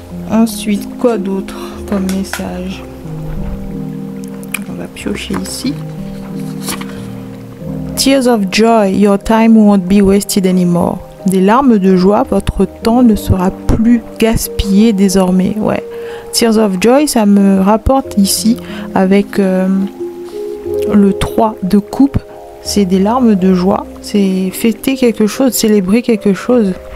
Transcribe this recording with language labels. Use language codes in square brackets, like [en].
[fr] Ensuite, quoi d'autre comme message? On va piocher ici. [en] Tears of joy, your time won't be wasted anymore. [fr] Des larmes de joie, votre temps ne sera plus gaspillé désormais. Ouais. [en] Tears of joy, [fr] ça me rapporte ici avec le 3 de coupe. C'est des larmes de joie. C'est fêter quelque chose, célébrer quelque chose.